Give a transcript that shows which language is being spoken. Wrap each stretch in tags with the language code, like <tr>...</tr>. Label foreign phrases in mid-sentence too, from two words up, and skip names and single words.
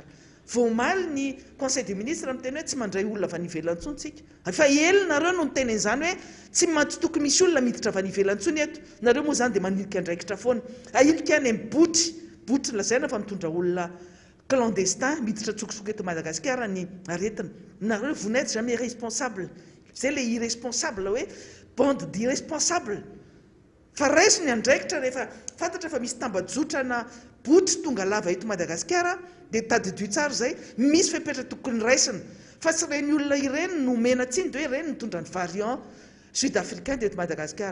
<mg>Voamaly ny</mg> <fr>conseil des ministres</fr> <mg>amin'ny teny hoe tsy mandray olona avy any ivelany intsony tsika. Fa elo nareo no niteny an'izany hoe tsy tokony misy olona miditra avy any ivelany intsony eto. Nareo moa zany dia manilika andraikitra foana. Ailika any amin'ny boty lazaina fa mitondra olona clandestin miditra tsokotsoka eto Madagasikara ny aretina.</mg> <fr>Nareo vous n'êtes jamais responsable.</fr> <mg>Zay le irresponsable hoe</mg> <fr>bande d'irresponsable.</fr> <mg>Fa raisiny ny andraikitra rehefa fantatra fa misy tambajotrana boty tonga lava eto Madagasikara dia tadidio tsara zay, misy fepetra tokony raisina. Fa tsy reny olona ireny no mena tsiny dia hoe ireny mitondra ny</mg> <fr>variant sud-africain</fr> <mg>eto Madagasikara.</mg>